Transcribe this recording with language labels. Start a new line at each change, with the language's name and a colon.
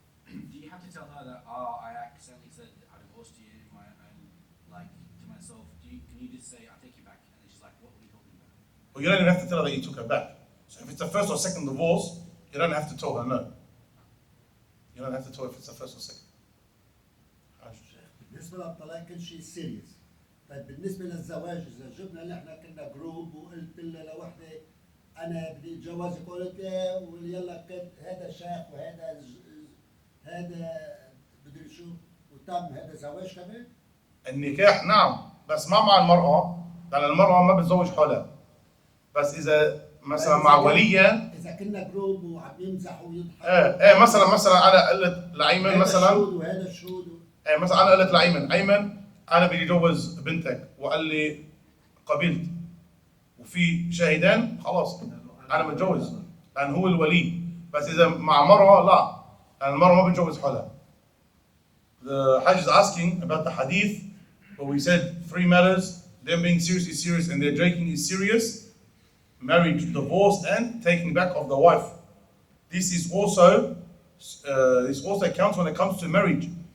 English: Do you have to tell her that, oh, I accidentally said I divorced you, like, to myself? Can you just say, I'll take you back? And then she's like, what were you talking about? Well, you don't even have to tell her that you took her back. So if it's the first or second divorce, you don't have to tell her no. You don't have to tell her if it's the first or second.
Arabic: بالنسبة للطلاق كل شيء سيريس. طيب بالنسبة للزواج إذا جبنا اللي احنا كنا جروب وقلت لها لوحدة أنا بدي أتجوزك قلت يلا هذا شيخ وهذا هذا بدري شو وتم هذا زواج كمان؟ النكاح نعم، بس ما مع المرأة، لأن المرأة ما بتزوج حالها. بس إذا مثلا مع وليا، إذا كنا جروب وعم يمزحوا ويضحكوا ايه مثلا انا قلت لايمن هذا مثلا، الشهود وهذا الشهود ايه مثلا انا قلت لايمن، انا بدي اتجوز بنتك، وقال لي قبلت وفي شاهدان، خلاص انا متجوز لان هو الولي. بس اذا مع مرأة لا، لان المرأة ما بتجوز حالها.
English: The Hajj is asking about the hadith where we said three matters: them being serious is serious, and their drinking is serious, marriage, divorce, and taking back of the wife. This is also this also counts when it comes to marriage.